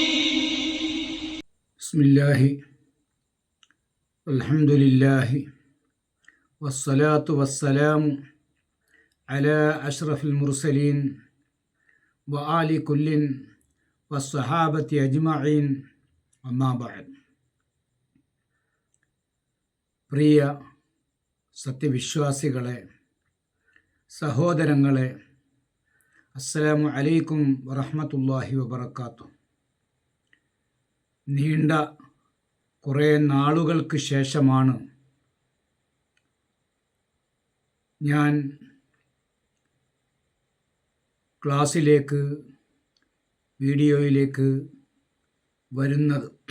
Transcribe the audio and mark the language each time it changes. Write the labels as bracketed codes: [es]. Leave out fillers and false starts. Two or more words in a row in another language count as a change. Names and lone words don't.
[ar] بسم الله الحمد لله والصلاة والسلام على أشرف المرسلين وآل كل والصحابة أجمعين أما بعد. [ml] പ്രിയ സത്യവിശ്വാസികളെ, സഹോദരങ്ങളെ, [ar] السلام عليكم ورحمة الله وبركاته. [ml] നീണ്ട കുറേ നാളുകൾക്ക് ശേഷമാണ് ഞാൻ ക്ലാസ്സിലേക്ക്, വീഡിയോയിലേക്ക് വരുന്നത്.